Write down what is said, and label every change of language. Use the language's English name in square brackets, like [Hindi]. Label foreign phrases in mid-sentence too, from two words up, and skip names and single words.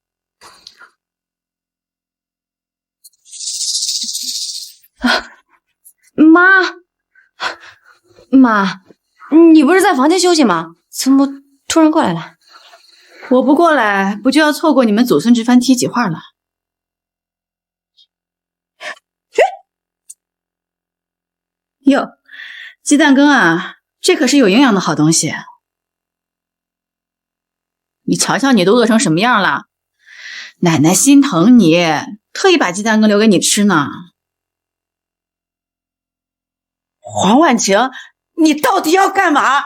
[Chinese] 媽，你不是在房間休息嗎？怎麼突然過來了？我不過來，不就要錯過你們祖孫這番梯級話了？喲，雞蛋羹啊， 這可是有營養的好東西。你瞧瞧你都饿成什麼樣了，奶奶心疼你，特意把鸡蛋羹留给你吃呢。黄婉晴，你到底要干嘛？